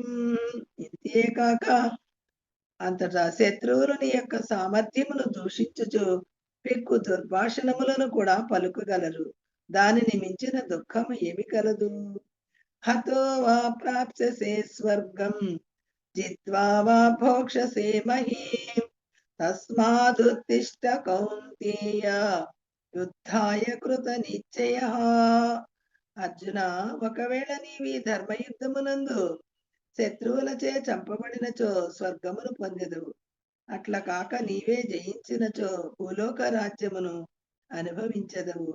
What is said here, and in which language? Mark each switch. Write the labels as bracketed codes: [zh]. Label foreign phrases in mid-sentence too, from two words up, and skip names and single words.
[te] ఇంతేకాక అంతటా శత్రువులు నీ యొక్క సామర్థ్యమును దూషించుచు పెక్కు దుర్భాషణములను కూడా పలుకగలరు. దానిని మించిన దుఃఖము ఏమి కలదు. [sa] హతో వా ప్రాప్స్యసే స్వర్గం जित्वा वा भोक्षसे महीम् तस्मादुत्तिष्ठ कौन्तेय యుద్ధాయ కృత నిశ్చయ. [te] అర్జున, ఒకవేళ నీవి ధర్మయుద్ధమునందు శత్రువులచే చంపబడినచో స్వర్గమును పొందెదవు. అట్లా కాక నీవే జయించినచో భూలోక రాజ్యమును అనుభవించదవు.